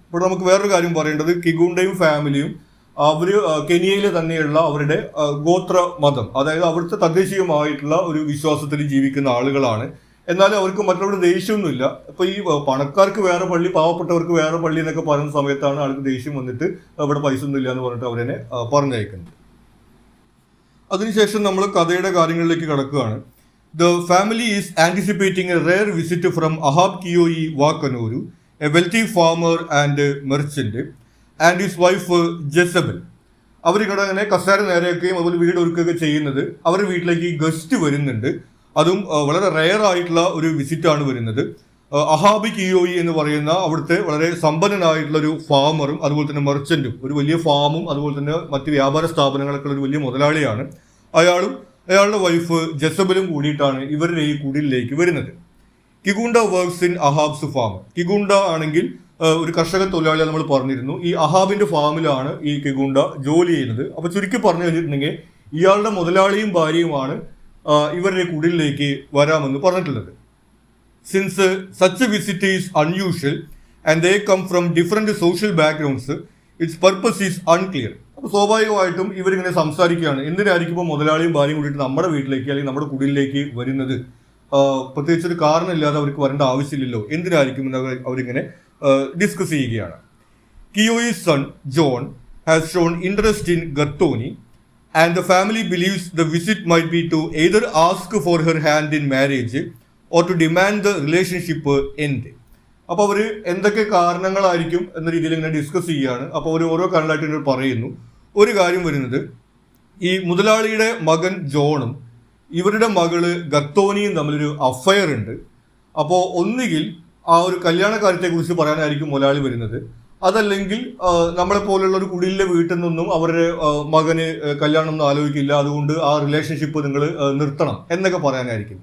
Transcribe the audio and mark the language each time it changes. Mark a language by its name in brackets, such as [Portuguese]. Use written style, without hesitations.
[Malayalam] ഇപ്പോൾ നമുക്ക് വേറൊരു കാര്യം പറയേണ്ടത്, കിഗൂണ്ടയും ഫാമിലിയും അവർ കെനിയയിലെ തന്നെയുള്ള അവരുടെ ഗോത്ര മതം, അതായത് അവിടുത്തെ തദ്ദേശീയമായിട്ടുള്ള ഒരു വിശ്വാസത്തിൽ ജീവിക്കുന്ന ആളുകളാണ്. എന്നാലും അവർക്ക് മറ്റുള്ളവരുടെ ദേഷ്യമൊന്നുമില്ല. അപ്പോൾ ഈ പണക്കാർക്ക് വേറെ പള്ളി, പാവപ്പെട്ടവർക്ക് വേറെ പള്ളി എന്നൊക്കെ പറയുന്ന സമയത്താണ് ആൾക്ക് ദേഷ്യം വന്നിട്ട് ഇവിടെ പൈസ ഒന്നും ഇല്ല എന്ന് പറഞ്ഞിട്ട് അവരെന്നെ പറഞ്ഞയക്കുന്നത്. അതിനുശേഷം നമ്മൾ കഥയുടെ കാര്യങ്ങളിലേക്ക് കടക്കുകയാണ്. [English] The family is anticipating a rare visit from Ahab Kioi Wakanoru, a wealthy farmer and merchant, and his wife Jezebel. [Malayalam] അവർ ഇവിടെ അങ്ങനെ കസേര നേരെയൊക്കെയും അതുപോലെ വീട് ഒരുക്കുകയൊക്കെ ചെയ്യുന്നത്. അവരുടെ വീട്ടിലേക്ക് ഗസ്റ്റ് വരുന്നുണ്ട്. അതും വളരെ റെയർ ആയിട്ടുള്ള ഒരു വിസിറ്റാണ് വരുന്നത്. അഹാബ് കിയോയി എന്ന് പറയുന്ന അവിടുത്തെ വളരെ സമ്പന്നനായിട്ടുള്ള ഒരു ഫാമറും അതുപോലെ തന്നെ മെർച്ചൻറ്റും, ഒരു വലിയ ഫാമും അതുപോലെ തന്നെ മറ്റ് വ്യാപാര സ്ഥാപനങ്ങളൊക്കെ ഒരു വലിയ മുതലാളിയാണ്. അയാളും അയാളുടെ വൈഫ് ജെസബലും കൂടിയിട്ടാണ് ഇവരുടെ ഈ കുടിലേക്ക് വരുന്നത്. [English] Kigunda works in Ahab's farm. [Malayalam] കിഗുണ്ട ആണെങ്കിൽ ഒരു കർഷക തൊഴിലാളിയാണ് നമ്മൾ പറഞ്ഞിരുന്നു. ഈ അഹാബിന്റെ ഫാമിലാണ് ഈ കിഗുണ്ട ജോലി ചെയ്യുന്നത്. അപ്പോൾ ചുരുക്കി പറഞ്ഞു കഴിഞ്ഞിട്ടുണ്ടെങ്കിൽ ഇയാളുടെ മുതലാളിയും ഭാര്യയുമാണ് ഇവരുടെ കുടിലേക്ക് വരാമെന്ന് പറഞ്ഞിട്ടുള്ളത്. [English] Since such visit is unusual and they come from different social backgrounds, its purpose is unclear. [Malayalam] അപ്പോൾ സ്വാഭാവികമായിട്ടും ഇവരിങ്ങനെ സംസാരിക്കുകയാണ്, എന്തിനായിരിക്കും ഇപ്പോൾ മുതലാളിയും ഭാര്യയും കൂടിയിട്ട് നമ്മുടെ വീട്ടിലേക്ക് അല്ലെങ്കിൽ നമ്മുടെ കുടിലേക്ക് വരുന്നത്? പ്രത്യേകിച്ചൊരു കാരണമില്ലാതെ അവർക്ക് വരേണ്ട ആവശ്യമില്ലല്ലോ, എന്തിനായിരിക്കും എന്ന് അവരിങ്ങനെ ഡിസ്കസ് ചെയ്യുകയാണ്. [English] Kioi's son John has shown interest in Gathoni and the family believes the visit might be to either ask for her hand in marriage or to demand the relationship end. [Malayalam] അപ്പോൾ അവർ എന്തൊക്കെ കാരണങ്ങളായിരിക്കും എന്ന രീതിയിൽ ഇങ്ങനെ ഡിസ്കസ് ചെയ്യുകയാണ്. അപ്പോൾ അവർ ഓരോ കാരണമായിട്ട് പറയുന്നു. ഒരു കാര്യം വരുന്നത്, ഈ മുതലാളിയുടെ മകൻ ജോണും ഇവരുടെ മകള് ഗത്തോനിയും തമ്മിലൊരു അഫയർ ഉണ്ട്. അപ്പോൾ ഒന്നുകിൽ ആ ഒരു കല്യാണ കാര്യത്തെക്കുറിച്ച് പറയാനായിരിക്കും മുതലാളി വരുന്നത്, അതല്ലെങ്കിൽ നമ്മളെ പോലുള്ള ഒരു കുടിലിലെ വീട്ടിൽ നിന്നും അവരുടെ മകന് കല്യാണം ഒന്നും ആലോചിക്കില്ല, അതുകൊണ്ട് ആ റിലേഷൻഷിപ്പ് നിങ്ങൾ നിർത്തണം എന്നൊക്കെ പറയാനായിരിക്കും.